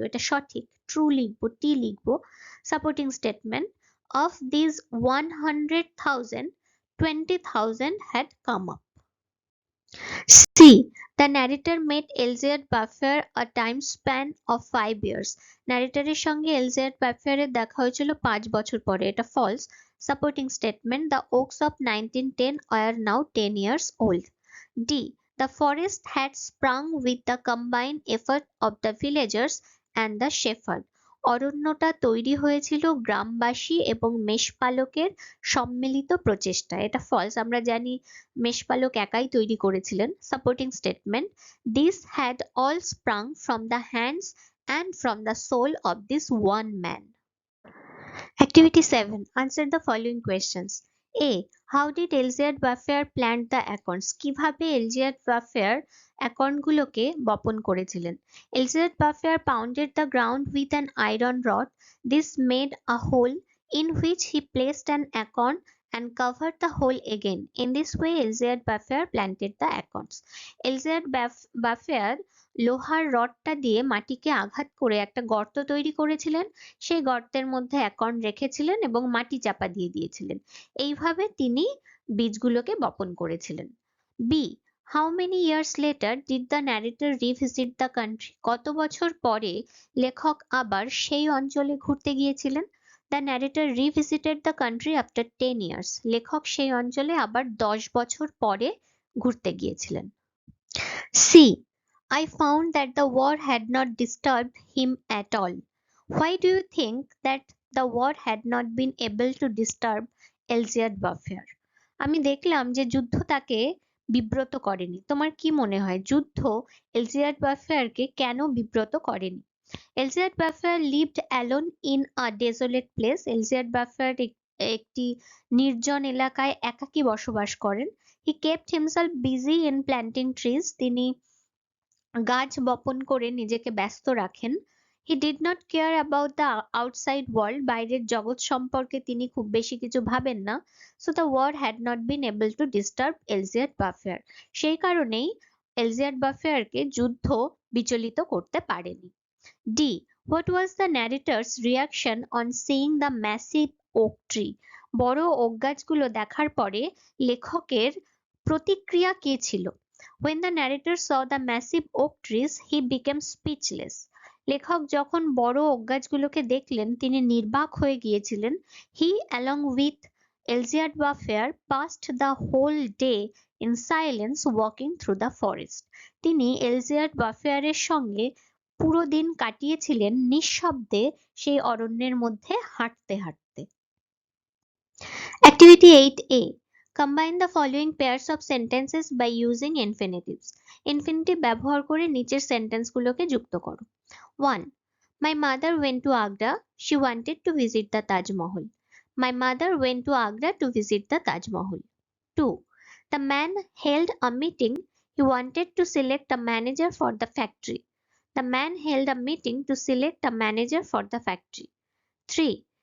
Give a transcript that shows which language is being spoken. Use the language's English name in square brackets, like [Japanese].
[Bangla] এটা সঠিক। ট্রু লিখবো, টি লিখবো। [English] Supporting statement, of these 100,000, 20,000 had come up. C. The narrator met Elzevir Buffer a time span of 5 years. [Bangla] ন্যারেটরের সঙ্গে এলজিয়ার বাফারের দেখা হয়েছিল 5 বছর পরে। এটা false. [English] Supporting statement, the oaks of 1910 are now 10 years old. D. The forest had sprung with the combined effort of the villagers and the shepherd. [Bangla] অরণ্যটা তৈরি হয়েছিল গ্রামবাসী এবং মেষপালকের সম্মিলিত প্রচেষ্টায়। এটা ফলস। আমরা জানি মেষপালক একাই তৈরি করেছিলেন। [English] Supporting statement, this had all sprung from the hands and from the soul of this one man. Activity 7. Answer the following questions. A. How did Elzevir Buffer plant the acorns? [Bangla] কিভাবে এলজিয়ার buffer অ্যাকর্নগুলোকে বপন করেছিলেন? [English] Elzevir Buffer pounded the ground with an iron rod. This made a hole in which he placed an acorn and covered the hole again. In this way, Elzevir Buffer planted the acorns. [Bangla] Elzevir Buffer লোহার রডটা দিয়ে মাটিকে আঘাত করে একটা গর্ত তৈরি করেছিলেন। সেই গর্তের মধ্যে অ্যাকর্ন রেখেছিলেন এবং মাটি চাপা দিয়ে দিয়েছিলেন। এইভাবে তিনি বীজগুলোকে বপন করেছিলেন। B. [English] How many years later did the narrator revisit the country? [Bangla] কত বছর পরে লেখক আবার সেই অঞ্চলে ঘুরতে গিয়েছিলেন? [English] The narrator revisited the country after 10 years. [Bangla] লেখক সেই অঞ্চলে আবার 10 বছর পরে ঘুরতে গিয়েছিলেন। [English] C. I found that the war had not disturbed him at all. Why do you think that the war had not been able to disturb Elzevir Buffer? [Bangla] আমি দেখলাম যে যুদ্ধ তাকে বিব্রত করেনি। তোমার কি মনে হয় যুদ্ধ এলজিয়ার বাফারকে কেন বিব্রত করেনি? [English] Elzevir Buffer lived alone in a desolate place. [Bangla] এলজিয়ার buffer একটি নির্জন এলাকায় একাকী বসবাস করেন। [English] He kept himself busy in planting trees. [Bangla] তিনি গাছ বপন করে নিজেকে ব্যস্ত রাখেন। [English] He did not care about the outside world. [Bangla] বাইরের জগৎ সম্পর্কে তিনি খুব বেশি কিছু ভাবেন না। [English] So the war had not been able to disturb Elzevir Buffer. [Bangla] সেই কারণেই এলজিয়ার বাফারকে যুদ্ধ বিচলিত করতে পারেনি। [English] D. What was the narrator's reaction on seeing the massive oak tree? [Bangla] বড় ওক গাছগুলো দেখার পরে লেখকের প্রতিক্রিয়া কি ছিল? [English] When the narrator saw the massive oak trees, he became speechless. [Bangla] লেখক যখন বড় ওক গাছগুলোকে দেখলেন তিনি নির্বাক হয়ে গিয়েছিলেন। [English] He, along with Elzevir Buffer, passed the whole day in silence walking through the forest. [Bangla] তিনি এলজিয়ার বাফারের সঙ্গে পুরো দিন কাটিয়েছিলেন নিঃশব্দে সেই অরণ্যের মধ্যে হাঁটতে হাঁটতে। [English] Activity 8A. Combine the following pairs of sentences by using infinitives. [Bangla] Infinitive ব্যবহার করে নিচের সেন্টেন্সগুলোকে যুক্ত করো। [English] 1. My mother went to Agra. She wanted to visit the Taj Mahal. My mother went to Agra to visit the Taj Mahal. 2. The man held a meeting. He wanted to select a manager for the factory. The man held a meeting to select a manager for the factory. 3.